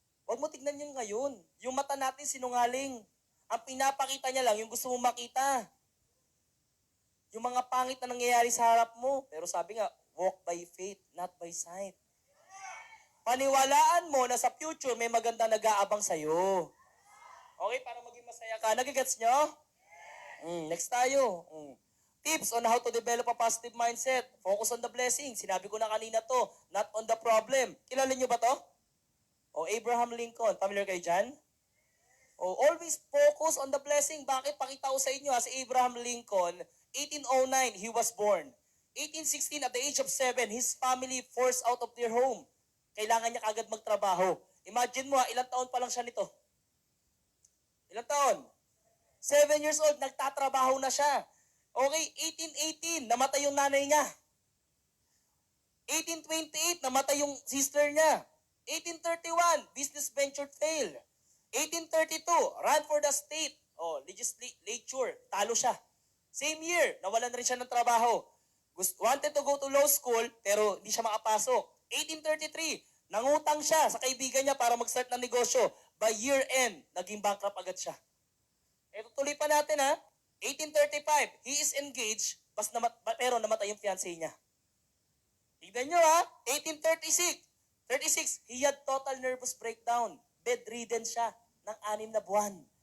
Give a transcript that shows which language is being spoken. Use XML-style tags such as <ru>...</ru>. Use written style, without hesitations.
<tl>Huwag mo tignan yung ngayon. Yung mata natin sinungaling. Ang pinapakita niya lang yung gusto mo makita. Yung mga pangit na nangyayari sa harap mo.</tl> <en>Pero sabi nga, walk by faith, not by sight.</en> <tl>Paniwalaan mo na sa future may maganda nag-aabang sa'yo. Okay, para maging masaya ka. Nagigets nyo? Next tayo.</tl> <en>Tips on how to develop a positive mindset. Focus on the blessing.</en> <tl>Sinabi ko na kanina to, not on the problem. Kilala nyo ba to? O Abraham Lincoln. Familiar kayo dyan?</tl> <en>O always focus on the blessing. Bakit? Pakita ko sa inyo si Abraham Lincoln, 1809, he was born. 1816, at the age of 7, his family forced out of their home.</en> <tl>Kailangan niya kagad magtrabaho. Imagine mo, ilang taon pa lang siya nito. Ilang taon? 7 years old, nagtatrabaho na siya. Okay, 1818, namatay yung nanay niya. 1828, namatay yung sister niya.</tl> <en>1831, business venture failed. 1832, ran for the state. Legislature, talo siya.</en> <tl>Same year, nawalan rin siya ng trabaho. Wanted to go to law school, pero hindi siya makapasok. 1833, nangutang siya sa kaibigan niya para mag-start ng negosyo. by year end, naging bankrupt agad siya. Ito tuloy pa natin ha. 1835, he is engaged, pero namatay yung fiancé niya.</tl> <en>Tignan nyo ha, 36, he had total nervous breakdown.</en> <tl>Bedridden siya ng 6 na buwan.</tl>